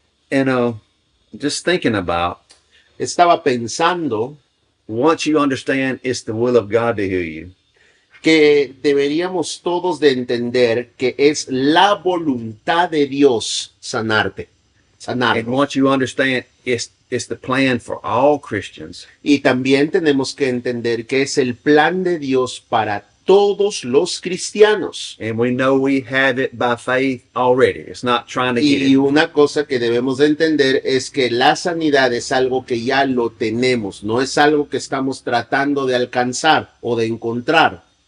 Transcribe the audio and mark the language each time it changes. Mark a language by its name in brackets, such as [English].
[English] And just thinking about, [Spanish] Estaba pensando [English] once you understand it's the will of God to heal you, [Spanish] que deberíamos todos de entender que es la voluntad de Dios sanarte. [English] and [Spanish] Sanarnos. [English] once you understand it's the plan for all Christians, [Spanish] Y también tenemos que entender que es el plan de Dios para todos los cristianos. [English] and we know we have it by faith already. It's not trying to get [Spanish] Y [English] it. [Spanish] una cosa que debemos de entender es que la sanidad es algo que ya lo tenemos, no es algo que estamos tratando de alcanzar o de encontrar.